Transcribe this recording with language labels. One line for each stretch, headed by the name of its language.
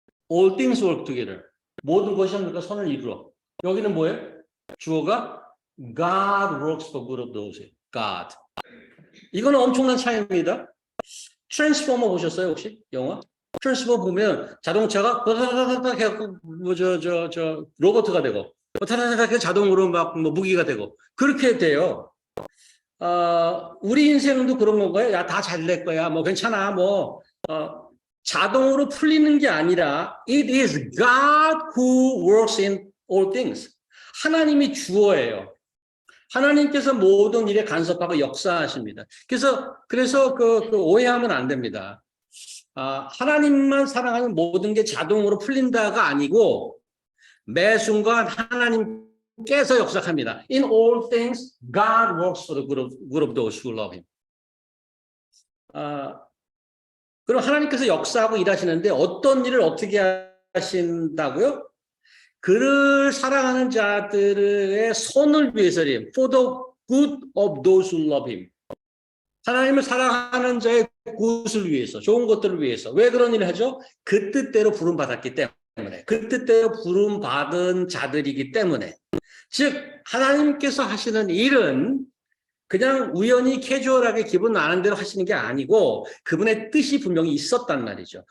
English: All things work together.
Korean: 모든 것이 합니까? 선을 이루어. 여기는 뭐예요? 주어가
English: God works for good of those. God.
Korean: 이거는 엄청난 차이입니다. 트랜스포머 보셨어요 혹시? 영화? 트랜스포머 보면 자동차가 타타타타 해갖고 로봇가 되고 타타타타 자동으로 막 무기가 되고 그렇게 돼요. 우리 인생도 그런 건가요? 야, 다 잘 될 거야. 뭐 괜찮아. 자동으로 풀리는 게 아니라
English: It is God who works in all things.
Korean: 하나님이 주어예요. 하나님께서 모든 일에 간섭하고 역사하십니다. 그래서 그 오해하면 안 됩니다. 하나님만 사랑하면 모든 게 자동으로 풀린다가 아니고 매 순간 하나님께서 역사합니다.
English: In all things, God works for the good of those who love Him.
Korean: 그럼 하나님께서 역사하고 일하시는데 어떤 일을 어떻게 하신다고요? 그를 사랑하는 자들의 선을 위해서요.
English: For the good of those who love Him.
Korean: 하나님을 사랑하는 자의 굿을 위해서, 좋은 것들을 위해서. 왜 그런 일을 하죠? 그 뜻대로 부름받았기 때문에. 그 뜻대로 부름받은 자들이기 때문에. 즉 하나님께서 하시는 일은 그냥 우연히 캐주얼하게 기분 나는 대로 하시는 게 아니고 그분의 뜻이 분명히 있었단 말이죠.